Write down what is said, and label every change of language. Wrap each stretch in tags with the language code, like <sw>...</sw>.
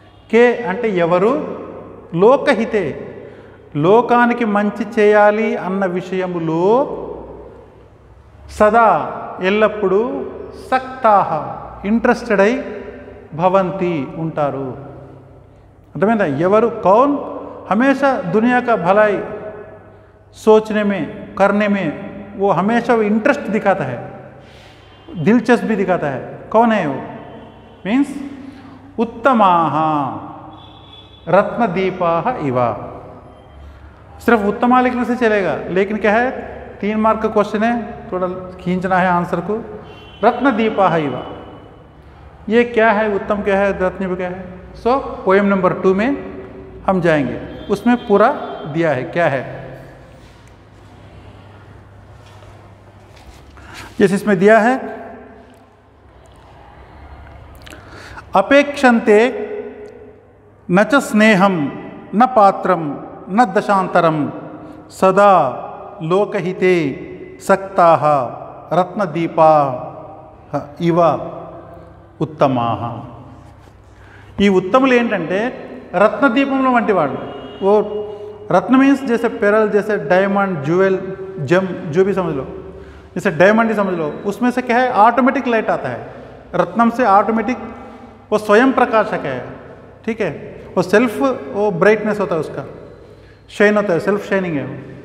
<te>కే అంటే ఎవరు, లోకహితే లోకానికి మంచి చేయాలి అన్న విషయములో సదా ఎల్లప్పుడూ సక్తాహ ఇంట్రెస్టెడ్ అయి భవంతి ఉంటారు. అర్థమైందా? ఎవరు?</te> <hi>కౌన్ हमेशा दुनिया का भलाई सोचने में करने में वो हमेशा वो इंटरेस्ट दिखाता है, दिलचस्पी दिखाता है. कौन है वो?</hi> <sa>मीन्स उत्तमाः रत्नदीपाः इव.</sa> <hi>सिर्फ उत्तमा लिखने से चलेगा, लेकिन क्या है, 3 मार्क का क्वेश्चन है, थोड़ा खींचना है आंसर को.</hi> <sa>रत्नदीपाः इव,</sa> <hi>ये क्या है? उत्तम क्या है, रत्न क्या है? सो पोएम नंबर 2 में हम जाएंगे, उसमें पूरा दिया है क्या है. जैसे इसमें दिया है,</hi> <sa>अपेक्षन्ते न च स्नेहम न पात्रम न दशांतरम सदा लोकहिते सक्ताः रत्नदीपाः इव उत्तमाः.</sa> <te>ఈ ఉత్తములు ఏంటంటే రత్నదీపంలో వంటి వాళ్ళు.</te> <hi>वो रत्न मीन्स जैसे पेरल, जैसे डायमंड, ज्वेल, जम, जो भी समझ लो. जैसे डायमंड ही समझ लो, उसमें से क्या है, ऑटोमेटिक लाइट आता है. रत्नम से ऑटोमेटिक वो स्वयं प्रकाशक है. ठीक है? वो सेल्फ वो ब्राइटनेस होता है, उसका शाइन होता है, सेल्फ शाइनिंग है वो.</hi>